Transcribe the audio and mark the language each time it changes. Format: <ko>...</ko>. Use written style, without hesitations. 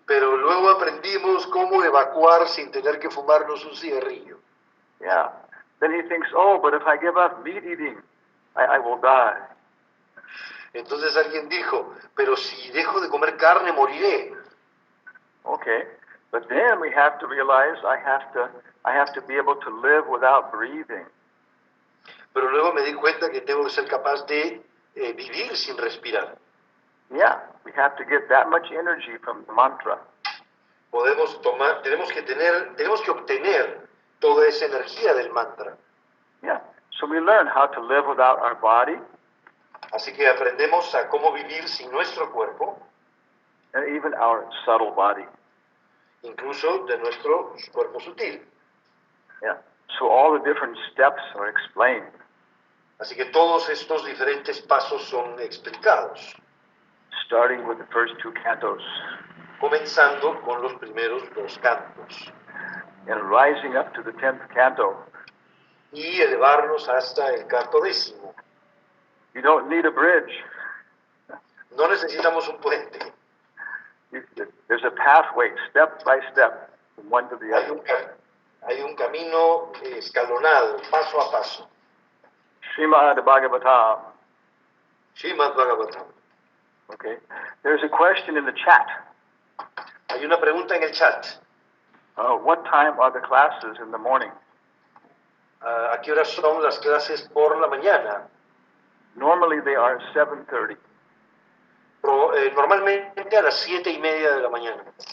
<es>Pero luego aprendimos cómo evacuar sin tener que fumarnos un cigarrillo. Yeah.</es> <en>Then he thinks, oh, but if I give up meat eating, I will die.</en> <es>Entonces alguien dijo, pero si dejo de comer carne moriré. Okay.</es> <en>But then we have to realize I have to be able to live without breathing.</en> <es>Pero luego me di cuenta que tengo que ser capaz de vivir sin respirar.</es> <en>Yeah, we have to get that much energy from the mantra.</en> <es>Tenemos que obtener toda esa energía del mantra. Yeah.</es> <en>So we learn how to live without our body,</en> <es>Así que aprendemos a cómo vivir sin nuestro cuerpo,</es> <en>and even our subtle body.</en> <es>incluso de nuestro cuerpo sutil. Yeah.</es> <en>So all the different steps are explained.</en> <es>Así que todos estos diferentes pasos son explicados,</es> <en>Starting with the first two cantos</en> <es>comenzando con los primeros dos cantos</es> <en>and rising up to the 10th canto.</en> <es>y elevarnos hasta el canto 10º.</es> <en>You don't need a bridge.</en> <es>No necesitamos un puente,</es> <en>There's a pathway, step by step, from one to the</en> <es>hay</es> <en>other.</en> <es>hay un camino escalonado, paso a paso.</es> <sa>Srimad Bhagavatam. Srimad Bhagavatam. Okay.</sa> <en>There's a question in the chat.</en> <es>Hay una pregunta en el chat.</es> <en>What time are the classes in the morning?</en> <es>¿A qué horas son las clases por la mañana?</es> <en>Normally they are 7:30.</en> <es>Normalmente a las 7:30 de la mañana.</es>